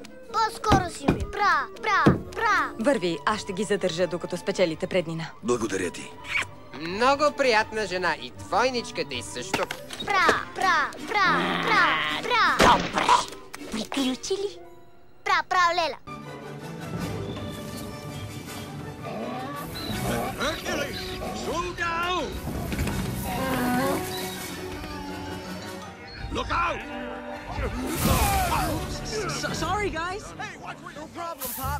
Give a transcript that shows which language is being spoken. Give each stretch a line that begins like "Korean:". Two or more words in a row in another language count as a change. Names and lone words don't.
Bulgarian: По-скоро си ми. Бра! Върви, аз ще ги задържа, докато спечелите преднина. Благодаря ти. Много приятна жена и двойничката й също. Бра! Добре. Приключи ли? Бра, Леля.
English: Slow down! Look out! Sorry, guys. Hey, what were No problem, Pop.